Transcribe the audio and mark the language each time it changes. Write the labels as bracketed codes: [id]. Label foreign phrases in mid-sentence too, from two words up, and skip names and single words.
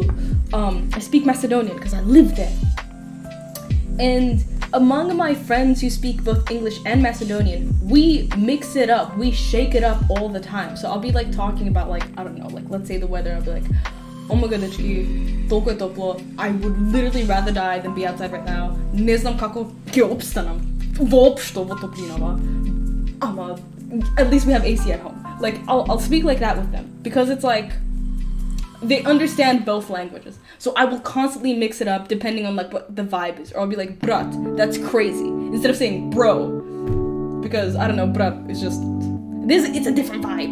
[en] I speak Macedonian because I live there. And among my friends who speak both English and Macedonian, we mix it up, we shake it up all the time. So I'll be like talking about like, I don't know, like let's say the weather, I'll be like, oh my god, [mk] толкова е топло. [en] I would literally rather die than be outside right now. [mk] Не знам како ќе опстанам воопшто во топлинава. [en] Ама at least we have AC at home. Like I'll speak like that with them, because it's like they understand both languages. So I will constantly mix it up depending on like what the vibe is. Or I'll be like, brat, that's crazy, instead of saying bro, because I don't know, brat is just it's a different vibe.